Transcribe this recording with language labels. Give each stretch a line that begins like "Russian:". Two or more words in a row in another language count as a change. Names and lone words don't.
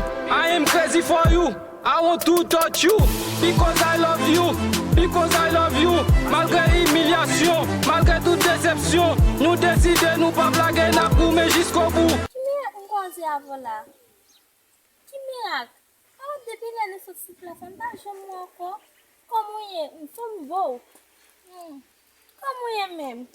English: I am crazy for you. I want to touch you. Because I love you. Because I love you.
Haitian Creole: Malgré imilyasyon, malgré tout desepsyon, nou deside nou pa blage, n ap goumen jisko bout. Ki mirak mwen kwaze avan la? Ki mirak? A ou depi lè nou soti plas, m pa janm wè ankò? Kòm ou ye? M fòm vò. Hmm. Kòman ou ye menm?